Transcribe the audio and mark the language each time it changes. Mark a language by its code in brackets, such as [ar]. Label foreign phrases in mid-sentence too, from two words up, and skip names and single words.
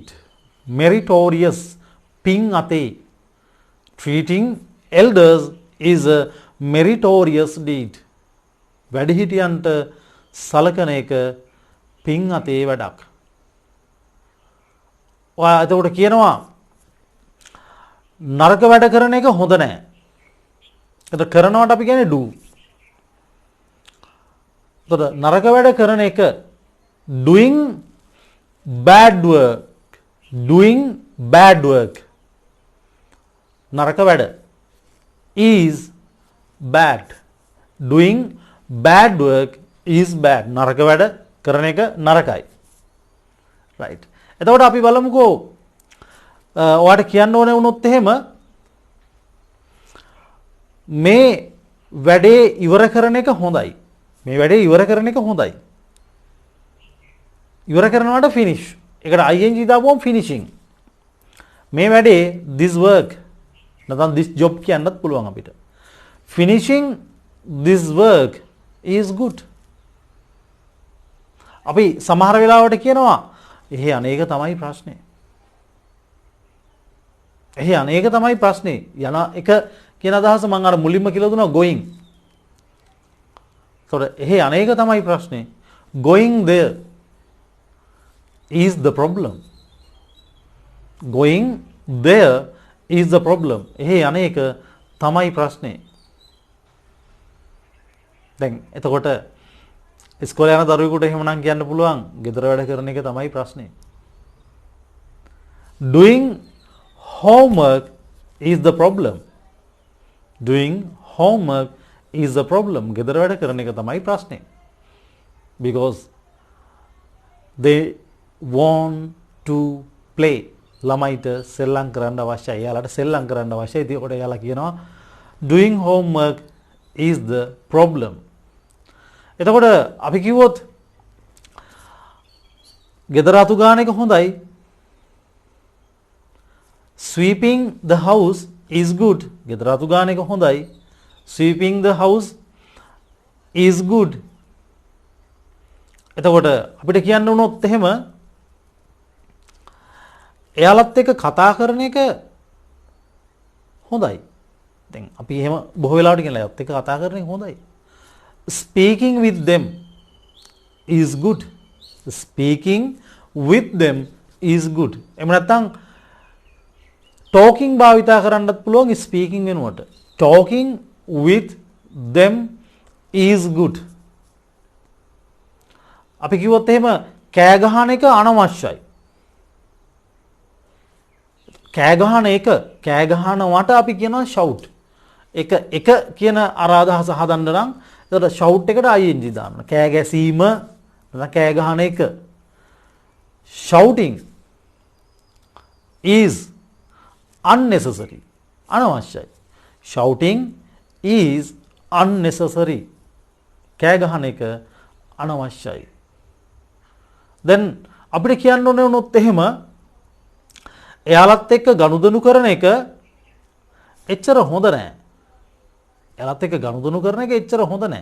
[si] Meritorious පින් අතේ. [en] Treating elders is a meritorious deed. [si] වැඩිහිටියන්ට සලකන එක පින් අතේ වැඩක්. ඔයා එතකොට කියනවා නරක වැඩ කරන එක හොඳ නැහැ. එතකොට කරනවට අපි කියන්නේ do. එතකොට නරක වැඩ කරන එක [en] doing bad work. Doing bad work [si] නරක වැඩ. [en] is bad. doing bad work is bad. [si] නරක වැඩ කරන එක නරකයි. right. එතකොට අපි බලමුකෝ ඔයාලට කියන්න ඕනේ වුණොත් එහෙම මේ වැඩේ ඉවර කරන එක හොඳයි. මේ වැඩේ ඉවර කරන එක හොඳයි. ඉවර කරනවට finish. ඒකට ing දාපුවම finishing. මේ වැඩේ [en] this work [si] නැත්නම් [en] this job [si] කියන්නත් පුළුවන් අපිට. [en] finishing this work is good. [si] අපි සමහර වෙලාවට කියනවා එහේ අනේක තමයි ප්‍රශ්නේ. එහේ අනේක තමයි ප්‍රශ්නේ. යන එක කියන අදහස මම අර මුලින්ම කියලා දුන්නා going. ඒතකොට එහේ අනේක තමයි ප්‍රශ්නේ. [en] going there is the problem. going there is the problem. [si] එහේ අනේක තමයි ප්‍රශ්නේ. දැන් එතකොට ඉස්කෝලේ යන දරුවෙකුට එහෙමනම් කියන්න පුළුවන් ගෙදර වැඩ කරන එක තමයි ප්‍රශ්නේ. [en] doing homework is the problem. doing homework is the problem. [si] ගෙදර වැඩ කරන එක තමයි ප්‍රශ්නේ. [en] because they want to play. [si] ළමයිට සෙල්ලම් කරන්න අවශ්‍යයි. එයාලට සෙල්ලම් කරන්න අවශ්‍යයි. ඒකට එයාලා කියනවා [en] doing homework is the problem. [si] එතකොට අපි කිව්වොත් ගෙදර අතු ගාන එක හොඳයි. [en] sweeping the house is good. [si] ගෙදර අතු ගාන එක හොඳයි. [en] sweeping the house is good. [si] එතකොට අපිට කියන්න උනොත් එහෙම එයාලත් එක්ක කතා කරන එක හොඳයි. දැන් අපි එහෙම බොහෝ වෙලාවට කියනවා එයාලත් එක්ක කතා කරන එක හොඳයි. [en] speaking with them is good. speaking with them is good. [si] එහෙම නැත්නම් talking භාවිතා කරන්නත් පුළුවන් speaking වෙනුවට. [en] talking with them is good. [si] අපි කිව්වොත් එහෙම කෑ ගහන එක අනවශ්‍යයි. කෑ ගහනවට අපි කියනවා shout. එක කියන අර අදහස හදන්න නම් එතකොට shout එකට ing දාන්න. කෑ ගැසීම නැත්නම් කෑ ගහන එක. [en] shouting is unnecessary. [si] අනවශ්‍යයි. [en] shouting is unnecessary. [si] කෑ ගහන එක අනවශ්‍යයි. දැන් අපිට කියන්න ඕනේ වුණොත් එහෙම එයාලත් එක්ක ගනුදෙනු කරන එක එච්චර හොඳ නෑ. එයාලත් එක්ක ගනුදෙනු කරන එක එච්චර හොඳ නෑ.